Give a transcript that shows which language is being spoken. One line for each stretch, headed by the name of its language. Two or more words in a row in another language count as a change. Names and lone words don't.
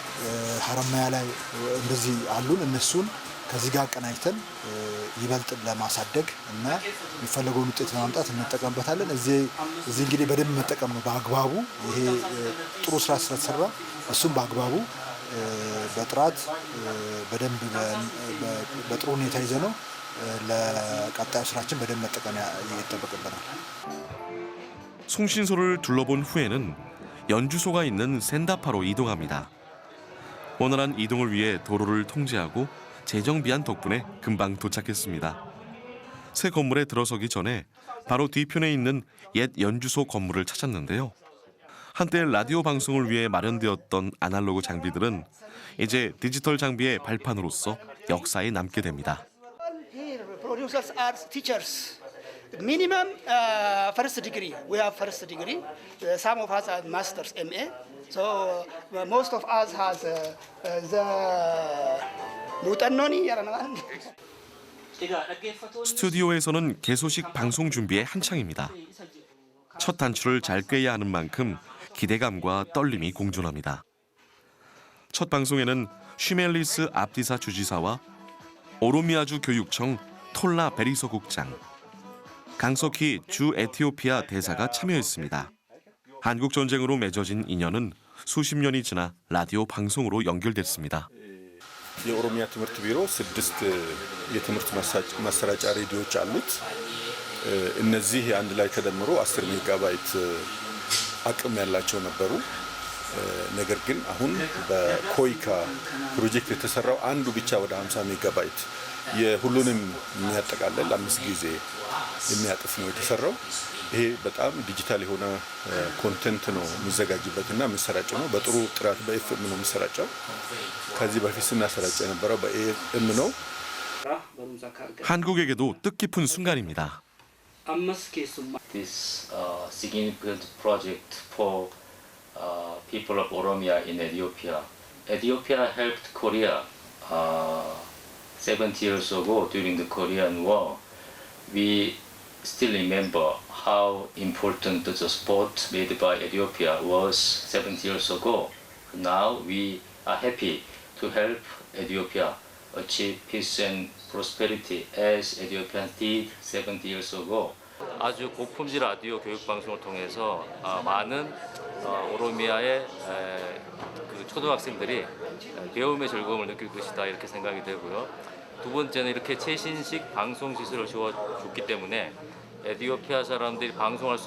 Amharic: ላይ፣ ሀረማያ ላይ እንደዚህ አሉን። እነሱን ከዚህ ጋር አቀናጅተን ይበልጥ ለማሳደግ እና የሚፈለገውን ውጤት ለማምጣት እንጠቀምበታለን። እዚህ እንግዲህ በደንብ መጠቀም ነው በአግባቡ። ይሄ ጥሩ ስራ ስለተሰራ እሱም በአግባቡ በጥራት በደንብ በጥሩ ሁኔታ ይዘ ነው ለቀጣዩ ስራችን በደንብ መጠቀም ይጠበቅብናል።
Korean: 송신소를 둘러본 후에는 연주소가 있는 센다파로 이동합니다. 원활한 이동을 위해 도로를 통제하고 재정비한 덕분에 금방 도착했습니다. 새 건물에 들어서기 전에 바로 뒤편에 있는 옛 연주소 건물을 찾았는데요. 한때 라디오 방송을 위해 마련되었던 아날로그 장비들은 이제 디지털 장비의 발판으로서 역사에 남게 됩니다.
English: Producers are teachers. Minimum first degree. We have first degree. Some of us are masters, MA. So most of us has the 무단논이
Korean: 스튜디오에서는 개소식 방송 준비에 한창입니다. 첫 단추를 잘 꿰야 하는 만큼 기대감과 떨림이 공존합니다. 첫 방송에는 쉬멜리스 압디사 주지사와 오로미아주 교육청 톨라 베리소 국장, 강석희 주 에티오피아 대사가 참여했습니다. 한국 전쟁으로 맺어진 인연은 수십 년이 지나 라디오 방송으로 연결됐습니다.
Amharic: የኦሮሚያ ትምህርት ቢሮ 6 የትምህርት ማሰራጫ ሬዲዮዎች አሉት። እነዚህ አንድ ላይ ተደምሮ 10 ሜጋባይት አቅም ያላቸው ነበሩ። ነገር ግን አሁን በኮይካ ፕሮጀክት የተሰራው አንዱ ብቻ ወደ 50 ሜጋባይት የሁሉንም የሚያጠቃልል 5 ጊዜ የሚያጥፍ ነው የተሰራው። ይሄ በጣም ዲጂታል የሆነ ኮንቴንት ነው የሚዘጋጅበትና የሚሰራጨው ነው። በጥሩ ጥራት በኤፍኤም ነው የሚሰራጨው። ከዚህ በፊት ስናሰራጭ የነበረው በኤኤም ነው።
Korean: 한국에게도 뜻깊은 순간입니다.
English: This significant project for people of Oromia in Ethiopia. Ethiopia helped Korea 70 years ago during the Korean War. We still remember how important the sport made by Ethiopia was 70 years ago. Now we are happy to help Ethiopia achieve peace and prosperity as Ethiopians did 70 years ago.
Korean: 아주 고품질 라디오 교육 방송을 통해서 많은 오로미아의 그 초등학생들이 배움의 즐거움을 느낄 것이다 이렇게 생각이 되고요. 두 번째는 이렇게 최신식 방송 시설을 주어줬기 때문에 에티오피아 사람들이 방송할 수